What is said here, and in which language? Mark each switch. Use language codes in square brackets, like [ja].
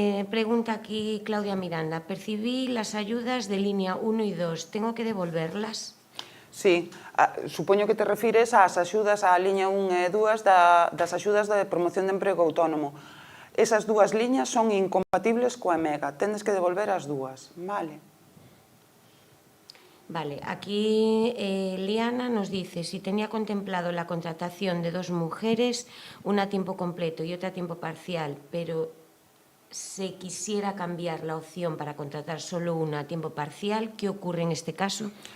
[es] Pregunta aquí Claudia Miranda. Percibí las ayudas de línea 1 y 2. ¿Tengo que devolverlas? [gl] Sí, supoño que te refires ás axudas á liña 1 e 2 das axudas de promoción de emprego autónomo. Esas dúas liñas son incompatibles coa Mega, tendes que devolver as dúas, vale? [es] Vale, aquí Liana nos dice si tenía contemplado la contratación de 2 mujeres, una a tiempo completo y otra a tiempo parcial, pero se quisiera cambiar la opción para contratar solo una a tiempo parcial, ¿qué ocurre en este caso?